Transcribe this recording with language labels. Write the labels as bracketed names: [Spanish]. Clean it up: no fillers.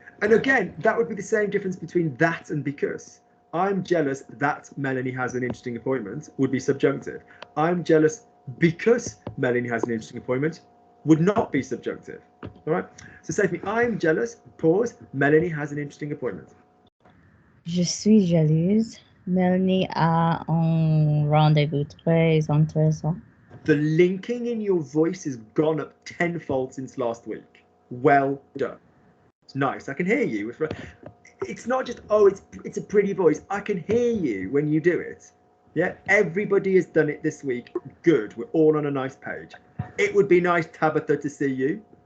[English] And again, that would be the same difference between that and because. I'm jealous that Melanie has an interesting appointment would be subjunctive. I'm jealous because Melanie has an interesting appointment would not be subjunctive. All right? So say for me, I'm jealous, pause, Melanie has an interesting appointment. [French] Je suis jalouse. Melanie a un rendez-vous très intéressant. [English] The linking in your voice has gone up tenfold since last week. Well done. It's nice. I can hear you. It's not just, oh, it's a pretty voice. I can hear you when you do it. Yeah, everybody has done it this week. Good. We're all on a nice page. It would be nice, Tabitha, to see you.